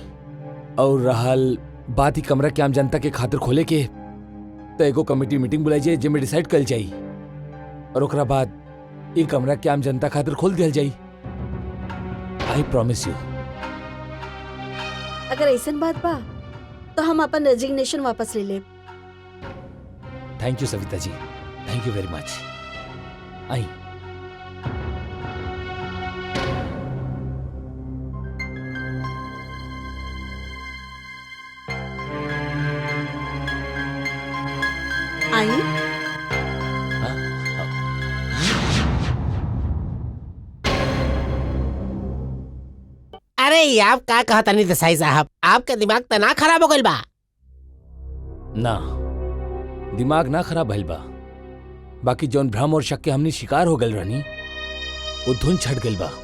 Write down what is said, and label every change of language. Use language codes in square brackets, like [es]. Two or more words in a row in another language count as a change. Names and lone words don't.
[bho] और रहल बात ही कमरा के आम जनता के खातिर खोले के, तो एगो [en] committee meeting [bho] बुलाई जाए जिसमें डिसाइड कल जाई, और ओकरा बाद ये कमरा के आम जनता खातिर खोल दिया जाई। [en] I promise you. [bho] अगर ऐसन बात बा तो हम अपन रेजिग्नेशन वापस ले ले। [en] Thank you सविता जी, Thank you very much. आई आई। [bho] अरे ये आप का कहता नहीं देसाई साहब, आपका दिमाग तो ना खराब हो गइल बा? ना, दिमाग ना खराब भइल बा, बाकी जौन भ्रम और शक के हमनी शिकार हो गल रहनी वो धुन छट गइल बा।